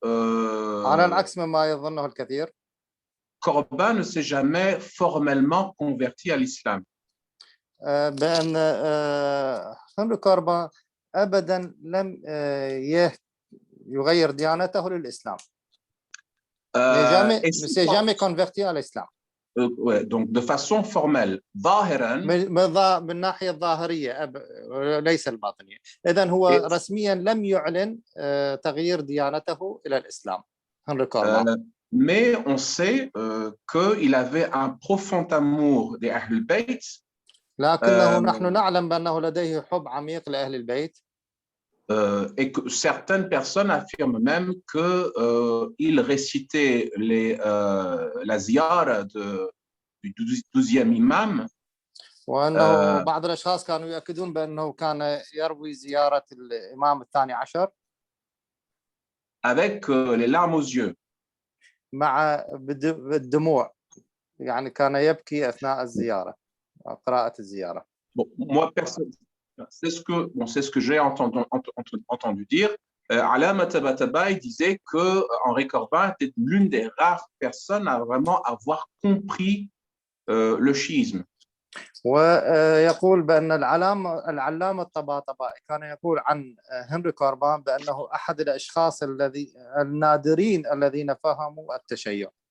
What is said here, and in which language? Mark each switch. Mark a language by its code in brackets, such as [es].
[ar] على العكس مما يظنه الكثير [fr] Corbin ne s'est jamais formellement converti à l'islam. [ar] بأن هنري كوربان أبدا لم يغير ديانته للإسلام. [fr] Ne s'est jamais converti à l'islam. Ouais, donc de façon formelle, [ar] ظاهرا من الناحية الظاهرية ليس الباطنية. إذن هو رسميا لم يعلن تغيير ديانته إلى الإسلام. هنري كوربان. [fr] Mais on sait qu'il avait un profond amour des Ahl al-Bayt. [ar] لكنه نحن نعلم بأنه لديه حب عميق لأهل البيت. [fr] Et que certaines personnes affirment même qu'il récitait la ziyara du 12e imam. [ar] وأنه بعض الأشخاص كانوا يؤكدون بأنه كان يروي زيارة الإمام الثاني عشر [fr] avec les larmes aux yeux. [ar] مع بالدموع، يعني كان يبكي أثناء الزيارة قراءة الزيارة. [fr] Bon, moi c'est ce que j'ai entendu dire. Alama Tabatabai disait que Henri Corbin était l'une des rares personnes à vraiment avoir compris le chiisme. [ar] ويقول بأن العلامة الطباطبائي كان يقول عن هنري كوربان بأنه أحد الأشخاص النادرين الذين فهموا التشيع.